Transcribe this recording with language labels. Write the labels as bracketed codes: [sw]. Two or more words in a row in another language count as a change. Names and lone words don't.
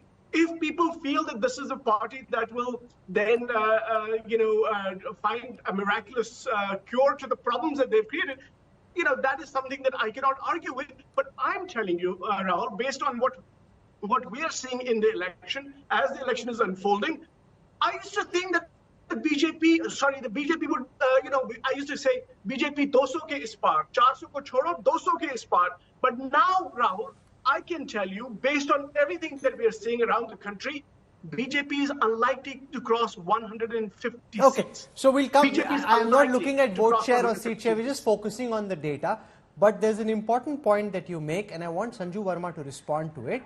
[en] If people feel that this is a party that will then, find a miraculous cure to the problems that they've created, that is something that I cannot argue with. But I'm telling you, Rahul, based on what we are seeing in the election, as the election is unfolding, I used to think that the BJP would, I used to say, BJP [hi] 200 के इस पार, 400 को छोड़ो, 200 के इस पार. [en] But now, Rahul, I can tell you, based on everything that we are seeing around the country, BJP is unlikely to cross 150 Okay, seats. so we'll come. I'm not unlikely looking at to vote cross share or 150 seat share, we're seats. just focusing on the data. But there's an important point that you make, and I want Sanju Verma to respond to it.